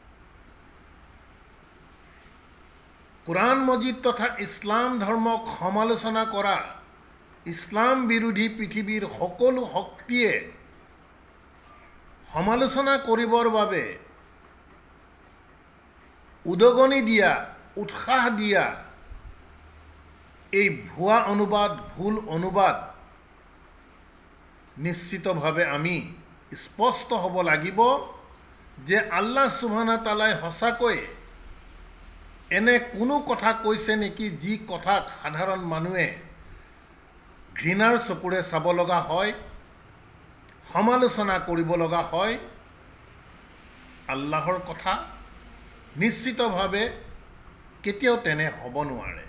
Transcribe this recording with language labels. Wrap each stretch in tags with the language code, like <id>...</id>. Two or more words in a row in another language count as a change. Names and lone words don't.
<as>কোৰাণ মজিদ তথা ইছলাম ধৰ্মক সমালোচনা কৰা ইছলাম বিৰোধী পৃথিৱীৰ সকলো শক্তিয়ে সমালোচনা কৰিবৰ বাবে উদগনি দিয়া, উৎসাহ দিয়া এই ভুৱা অনুবাদ, ভুল অনুবাদ নিশ্চিতভাৱে আমি স্পষ্ট হ'ব লাগিব যে আল্লাহ</as> <ar>سبحانه وتعالى</ar> <as>সঁচাকৈ এনে কোনো কথা কৈছে নেকি যি কথাক সাধাৰণ মানুহে ঘৃণাৰ চকুৰে চাব লগা হয়, সমালোচনা কৰিব লগা হয়। আল্লাহৰ কথা নিশ্চিতভাৱে কেতিয়াও তেনে হ'ব নোৱাৰে।</as>